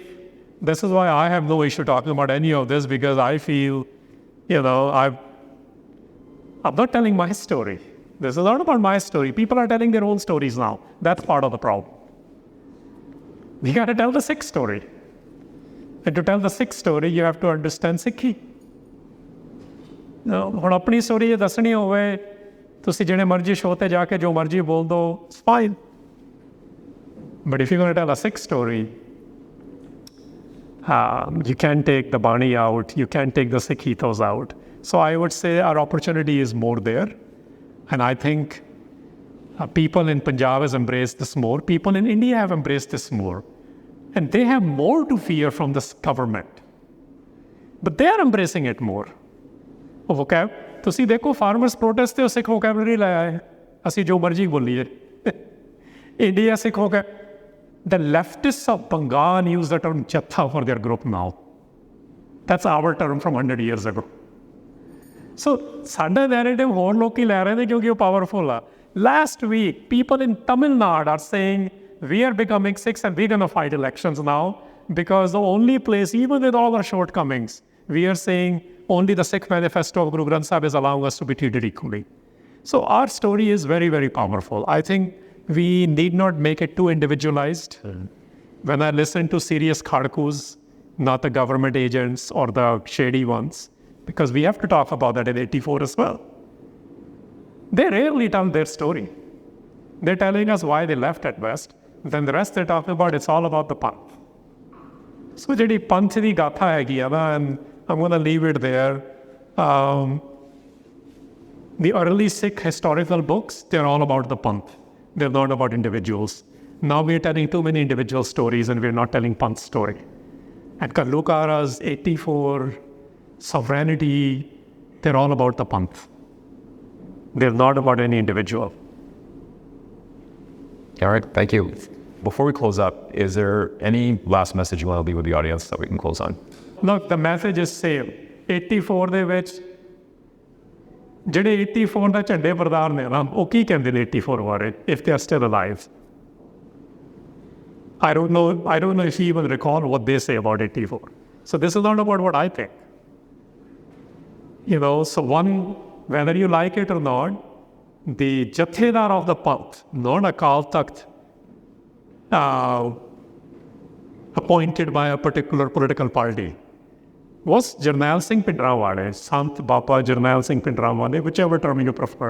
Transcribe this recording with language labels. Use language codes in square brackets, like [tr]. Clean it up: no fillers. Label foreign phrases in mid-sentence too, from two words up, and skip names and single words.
[en] This is why I have no issue talking about any of this, because I feel, I'm not telling my story. This is not about my story. People are telling their own stories now. That's part of the problem. We got to tell the Sikh story. And to tell the Sikh story, you have to understand Sikhi. [pa] ਹੁਣ ਆਪਣੀ ਸਟੋਰੀ ਦੱਸਣੀ ਹੋਵੇ, ਤੁਸੀਂ ਜਿਹੜੇ ਮਰਜ਼ੀ ਸ਼ੋਅ ਤੇ ਜਾ ਕੇ ਜੋ ਮਰਜ਼ੀ ਬੋਲ ਦੋ, [en] it's fine. But if you're going to tell a Sikh story, You can't take the Bani out. You can't take the Sikh ethos out. So I would say our opportunity is more there. And I think people in Punjab has embraced this more. People in India have embraced this more. And they have more to fear from this government. But they are embracing it more. Vocab. [pa] ਤੁਸੀਂ ਦੇਖੋ [en] farmers protest [pa] ਤੇ ਸਿੱਖ ਵੋਕੈਬਲਰੀ ਲਾਇਆ ਹੈ ਅਸੀਂ ਜੋ ਮਰਜ਼ੀ ਬੋਲੀਏ ਇੰਡੀਆ ਸਿੱਖ ਵੋਕੈਬ [en] the leftists of Bengal use the term Chatha for their group now. That's our term from 100 years ago. [pa] So ਸਾਡਾ narrative ਹੋਰ ਲੋਕੀ ਲੈ ਰਹੇ ਨੇ ਕਿਉਂਕਿ ਉਹ powerful ਆ. [en] Last week, people in Tamil Nadu are saying we are becoming Sikhs and we're going to fight elections now because the only place, even with all our shortcomings, we are saying only the Sikh manifesto of Guru Granth Sahib is allowing us to be treated equally. So our story is very, very powerful. I think we need not make it too individualized. When I listen to serious khadkus, not the government agents or the shady ones, because we have to talk about that in 84 as well. They rarely tell their story. They're telling us why they left at best. Then the rest they're talking about, it's all about the Panth. [pa] So ਜਿਹੜੀ ਪੰਥ ਦੀ ਗਾਥਾ ਹੈਗੀ ਆ ਨਾ, [en] and I'm going to leave it there. The early Sikh historical books, they're all about the Panth. They're not about individuals. Now we're telling too many individual stories and we're not telling Panth story. And Ghallughara's 84, sovereignty, they're all about the Panth. They're not about any individual. All right, thank you. Before we close up, is there any last message you want to leave with the audience that we can close on? Look, the message is same. [pa] 84 ਦੇ ਵਿੱਚ ਜਿਹੜੇ 84 ਦਾ ਝੰਡੇ ਬਰਦਾਰ ਨੇ ਨਾ ਉਹ ਕੀ ਕਹਿੰਦੇ ਨੇ 84 ਬਾਰੇ [en] if they are still alive. I don't know if you even recall what they say about 84. So this is not about what I think. So one, whether you like it or not, the Jathedar of the Panth, not a Akal Takht, appointed by a particular political party, was Jarnail Singh Pindrawale, Sant Bapa Jarnail Singh Pindrawale, whichever term you prefer.